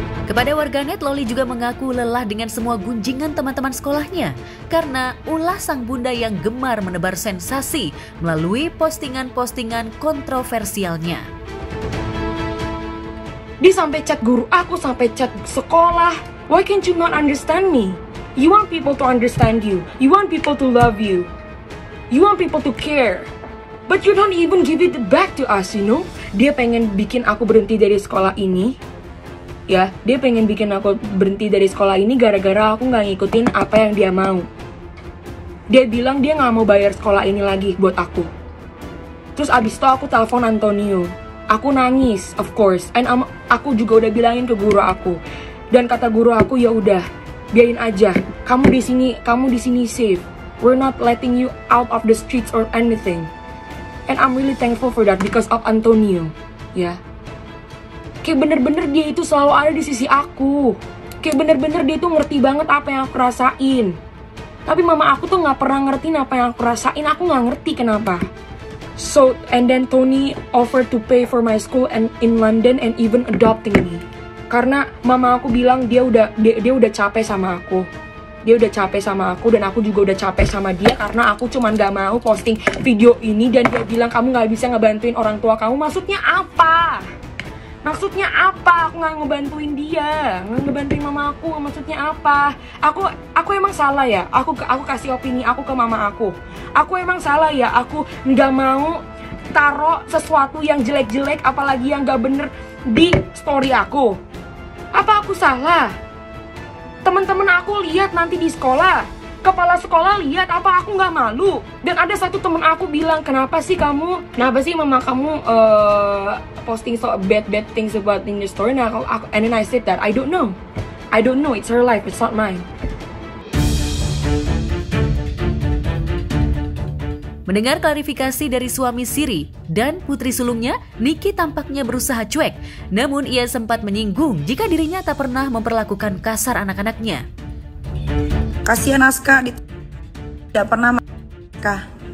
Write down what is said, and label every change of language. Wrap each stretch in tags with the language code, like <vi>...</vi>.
<id>Kepada warganet, Loli juga mengaku lelah dengan semua gunjingan teman-teman sekolahnya karena ulah sang bunda yang gemar menebar sensasi melalui postingan-postingan kontroversialnya. Dia sampai chat guru aku, sampai chat sekolah.</id> <en>Why can't you not understand me? You want people to understand you. You want people to love you. You want people to care. But you don't even give it back to us, you know.</en> <id>Dia pengen bikin aku berhenti dari sekolah ini. Ya, dia pengen bikin aku berhenti dari sekolah ini gara-gara aku nggak ngikutin apa yang dia mau. Dia bilang dia nggak mau bayar sekolah ini lagi buat aku. Terus abis itu aku telepon Antonio. Aku nangis,</id> <en>of course.</en> <id>And aku juga udah bilangin ke guru aku. Dan kata guru aku, ya udah, biarin aja. Kamu di sini safe.</id> <en>We're not letting you out of the streets or anything. And I'm really thankful for that because of Antonio.</en> <id>Ya. Kayak bener-bener dia itu selalu ada di sisi aku. Kayak bener-bener dia itu ngerti banget apa yang aku rasain. Tapi mama aku tuh gak pernah ngertiin apa yang aku rasain. Aku gak ngerti kenapa.</id> <en>So, and then Tony offered to pay for my school and in London and even adopting me.</en> <id>Karena mama aku bilang dia udah capek sama aku. Dia udah capek sama aku dan aku juga udah capek sama dia karena aku cuman gak mau posting video ini dan dia bilang kamu gak bisa ngebantuin orang tua kamu. Maksudnya apa? Maksudnya apa? Aku gak ngebantuin dia, gak ngebantuin mama aku. Maksudnya apa? Aku emang salah ya? Aku kasih opini aku ke mama aku. Aku emang salah ya? Aku gak mau taruh sesuatu yang jelek-jelek apalagi yang gak bener di story aku. Apa aku salah? Teman-teman aku lihat nanti di sekolah, kepala sekolah lihat, apa aku nggak malu? Dan ada satu teman aku bilang, kenapa sih mama kamu posting</id> <en>so bad things about in your story? Nah, and then I said that I don't know, it's her life, it's not mine.</en> <id>Mendengar klarifikasi dari suami Siri dan putri sulungnya, Niki tampaknya berusaha cuek. Namun ia sempat menyinggung jika dirinya tak pernah memperlakukan kasar anak-anaknya. Kasihan Aska, tidak pernah Aska.</id>